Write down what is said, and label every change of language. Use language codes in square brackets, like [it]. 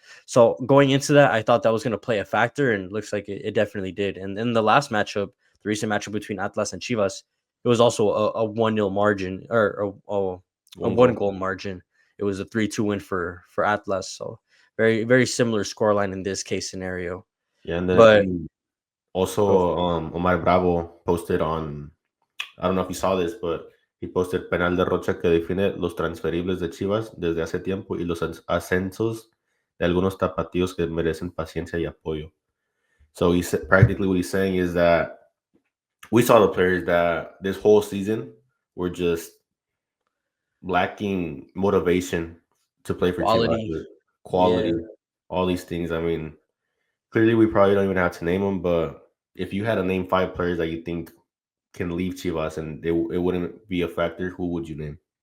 [en] So going into that, I thought that was going to play a factor, and it looks like it definitely did. And in the last matchup, the recent matchup between Atlas and Chivas, it was also a 1-0 margin, or a One one goal. goal margin. It was a 3-2 win for Atlas. So very, very similar scoreline in this case scenario. Yeah, and But then go also for it. Omar Bravo posted on, I don't know if you saw this, but he posted [es] penal de Rocha que define los transferibles de Chivas desde hace tiempo y los ascensos de algunos tapatíos que merecen paciencia y apoyo. [en] So practically what he's saying is that we saw the players that this whole season were just lacking motivation to play for Chivas, Quality. quality, Yeah, all these things. I mean, clearly we probably don't even have to name them, but if you had to name 5 players that you think can leave Chivas and it wouldn't be a factor, who would you name?